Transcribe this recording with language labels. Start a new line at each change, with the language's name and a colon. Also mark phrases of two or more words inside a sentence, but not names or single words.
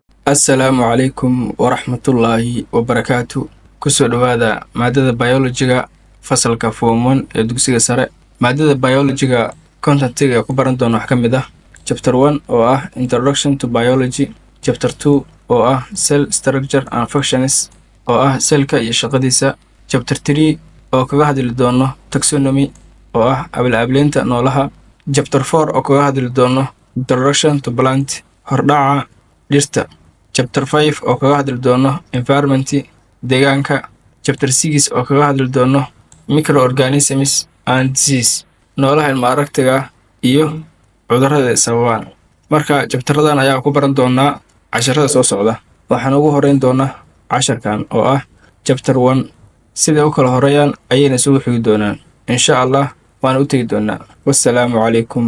Arabic: السلام عليكم ورحمة الله وبركاته.
Somali: Kusoo dhawaada maadada biology-ga fasalka form 1 ee dugsiga sare. Maadada biology-ga contentiga ee ku baran doono wax ka mid ah chapter 1 oo ah
English: Introduction to Biology,
Somali: chapter 2 oo ah
English: Cell Structure and Functions
Somali: oo ah selka iyo shaqadiisa, chapter 3 oo kaga hadli doono taxonomy oo ah ableynta noolaha, chapter 4 oo kaga hadli doono
English: Introduction to Plant
Somali: hordhaca dhirta, chapter 5 oo kaga hadli doono environment deegaanka, chapter 6 oo kaga hadli doono
English: microorganisms and disease
Somali: noolaha ilma aragtiga iyo cudurrada sababaan. Marka chapteradan ayaa ku baran doonaa casharada soo socda. Waxaan ugu horeyn doonaa casharkan oo ah chapter 1 sida u kala horeeyaan ayayna isugu xigi doonaan
Arabic: insha Allah
Somali: waan u tagi doonaa.